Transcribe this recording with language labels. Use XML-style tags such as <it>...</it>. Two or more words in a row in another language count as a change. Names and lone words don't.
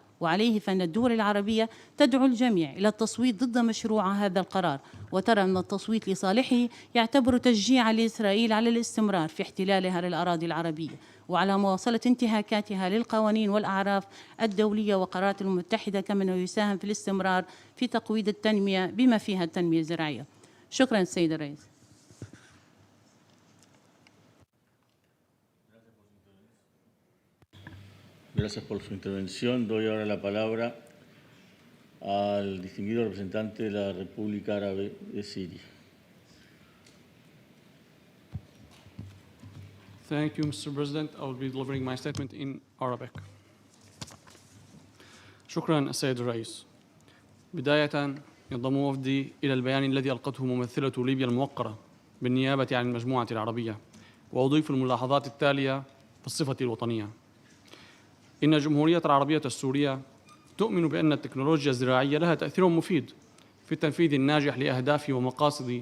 <ar>وعليه فإن الدول العربية تدعو الجميع إلى التصويت ضد مشروع هذا القرار، وترى أن التصويت لصالحه يعتبر تشجيعا لإسرائيل على الاستمرار في احتلالها للأراضي العربية وعلى مواصلة انتهاكاتها للقوانين والأعراف الدولية وقرارات الأمم المتحدة، كما أنه يساهم في الاستمرار في تقويض التنمية بما فيها التنمية الزراعية. شكرا سيد الرئيس.</ar> <es>Gracias por su intervención. Doy ahora la palabra al distinguido representante de la República Árabe de Siria.</es> <en>Thank you, Mr. President. I will be delivering my statement in Arabic.</en> <ar>شكرا السيد الرئيس. بداية ينضم وفدي إلى البيان الذي ألقته ممثلة ليبيا الموقرة بالنيابة عن المجموعة العربية، وأضيف الملاحظات التالية بالصفة الوطنية. إن الجمهورية العربية السورية تؤمن بأن التكنولوجيا الزراعية لها تأثير مفيد في التنفيذ الناجح لأهداف ومقاصد</ar>